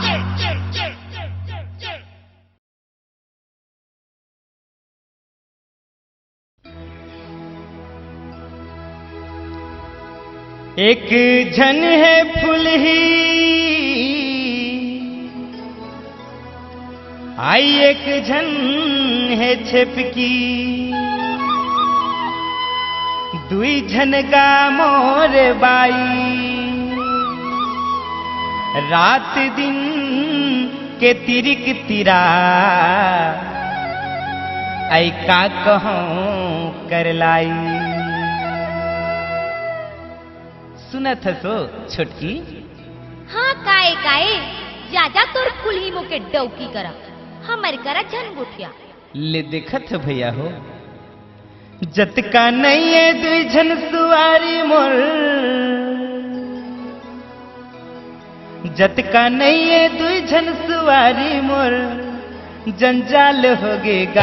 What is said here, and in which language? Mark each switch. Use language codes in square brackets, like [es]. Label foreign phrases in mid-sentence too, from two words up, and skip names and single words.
[hne] एक झन है फुलही आई, एक झन है छिपकी। दुई झन गा मोर बाई, रात दिन के तिरिक तिरा। आई का कहूँ कर लाई। सुनत हसो छोटकी? हाँ काए काए, जा तोर कुल्ही मुके डौकी करा, हमर करा झन गुठिया। ले देखत भैया हो, जतका नहीं है दुई झन सुवारी मोर। जतका नहीं है दुई झन सुवारी मोर, जंजाल होगेगा।